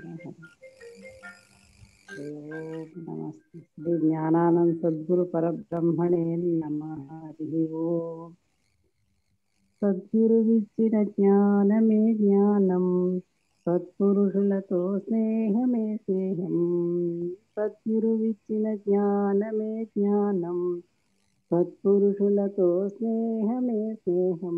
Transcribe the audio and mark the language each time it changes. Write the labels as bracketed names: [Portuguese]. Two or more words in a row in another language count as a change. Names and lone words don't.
[Sanskrit] ఓం నమస్తే श्री ज्ञानानंद सद्गुरु परब्रह्मणे नमः। हरि ओम। [Telugu] సద్గురువిచ్చిన జ్ఞానమే జ్ఞానం, సత్పురుషులతో స్నేహమే స్నేహం. సద్గురువిచ్చిన జ్ఞానమే జ్ఞానం, సత్పురుషులతో స్నేహమే స్నేహం.